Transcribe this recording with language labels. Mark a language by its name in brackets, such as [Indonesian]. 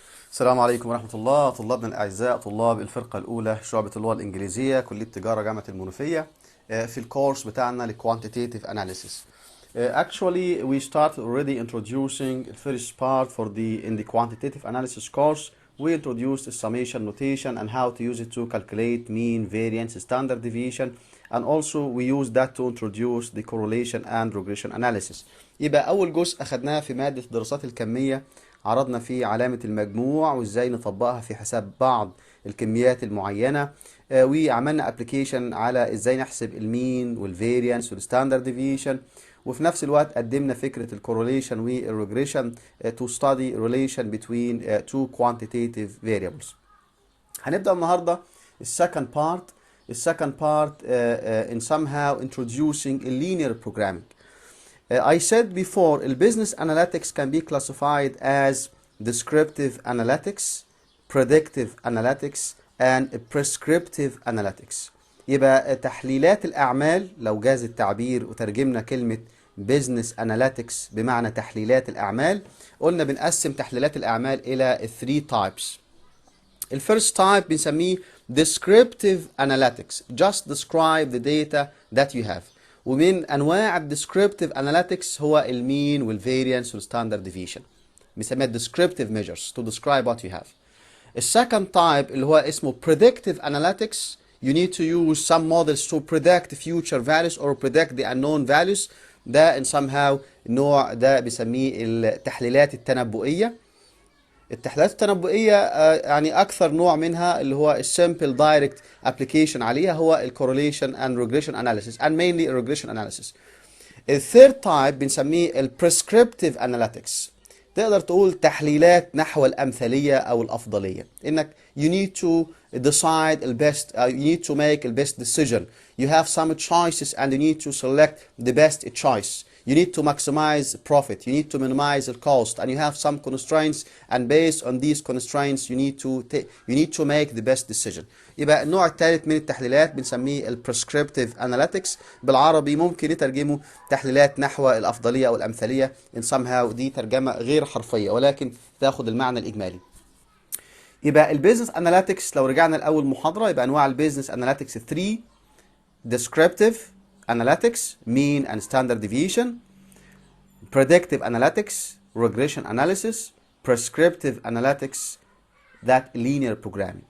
[Arabic] السلام عليكم ورحمة الله. طلابنا الأعزاء، طلاب الفرقة الأولى شعبة اللغة الإنجليزية كلية تجارة جامعة المنوفية، في الكورس بتاعنا ل Quantitative Analysis. [English] Actually, we start already introducing the first part in the Quantitative Analysis course. We introduced the summation notation and how to use it to calculate mean, variance, standard deviation, and also we use that to introduce the correlation and regression analysis. [Arabic] يبقى أول جزء أخدناه في مادة الدراسات الكمية، عرضنا فيه علامة المجموع وإزاي نطبقها في حساب بعض الكميات المعينة، وعملنا ابلكيشن على إزاي نحسب المين والفاريانس والستاندرد ديفيشن، وفي نفس الوقت قدمنا فكرة الكورليشن والريجريشن [English] to study relation between two quantitative variables. [Arabic] هنبدأ النهاردة [English] السكند part in somehow introducing a linear programming. I said before, business analytics can be classified as descriptive analytics, predictive analytics, and prescriptive analytics. [Arabic] يبقى تحليلات الأعمال، لو جاز التعبير وترجمنا كلمة business analytics بمعنى تحليلات الأعمال، قلنا بنقسم تحليلات الأعمال إلى 3 types. [English] الفيرست تايب بنسميه descriptive analytics, just describe the data that you have. [Arabic] ومن انواع الديسكريبتيف اناليتكس هو المين والفاريانس والستاندرد ديفيشن، بنسميها [English] descriptive measures to describe what you have. السكند type [Arabic] اللي هو اسمه [English] predictive analytics, you need to use some models to predict future values or predict the unknown values. [Arabic] ده [English] in somehow [Arabic] النوع ده بيسميه التحليلات التنبؤية. التحليلات التنبؤية يعني أكثر نوع منها اللي هو السمبل دايركت ابلكيشن عليها هو الكورليشن اند ريجريشن اناليسيس [English] and mainly regression analysis. الثيرد type بنسميه البريسكريبتيف اناليتكس، [Arabic] تقدر تقول تحليلات نحو الأمثلية أو الأفضلية، إنك [English] you need to decide the best, you need to make the best decision. You have some choices and you need to select the best choice. You need to maximize profit, you need to minimize the cost, and you have some constraints, and based on these constraints you need to make the best decision. [Arabic] يبقى النوع الثالث من التحليلات بنسميه البريسكريبتيف اناليتكس، بالعربي ممكن نترجمه تحليلات نحو الأفضلية أو الأمثلية [English] in somehow. [Arabic] دي ترجمة غير حرفية ولكن تاخد المعنى الإجمالي. يبقى البيزنس اناليتكس لو رجعنا لأول محاضرة، يبقى أنواع البيزنس اناليتكس 3: [English] descriptive analytics, mean and standard deviation; predictive analytics, regression analysis; prescriptive analytics, that linear programming.